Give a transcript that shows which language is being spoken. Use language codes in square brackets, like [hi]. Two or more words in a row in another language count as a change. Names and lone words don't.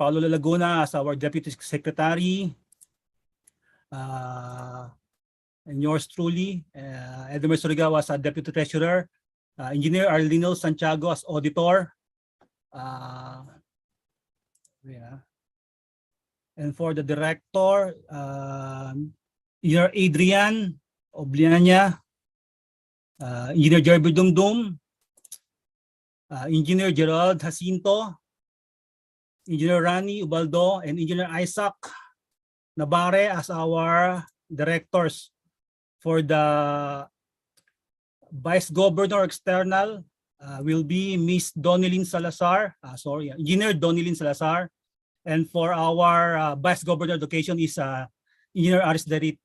[en] Paulo Laguna as our Deputy Secretary, and yours truly, Edemir Surigao as a Deputy Treasurer, Engineer Arlino Santiago as Auditor, and for the Director, Engineer Adrian Obliania, Engineer Jerby Dumdum, Engineer Gerald Jacinto, Engineer Rani Ubaldo, and Engineer Isaac Navarre as our directors. For the Vice Governor External will be Miss Donilyn Salazar, Engineer Donilyn Salazar. And for our Vice Governor Education is Engineer Aris Darit.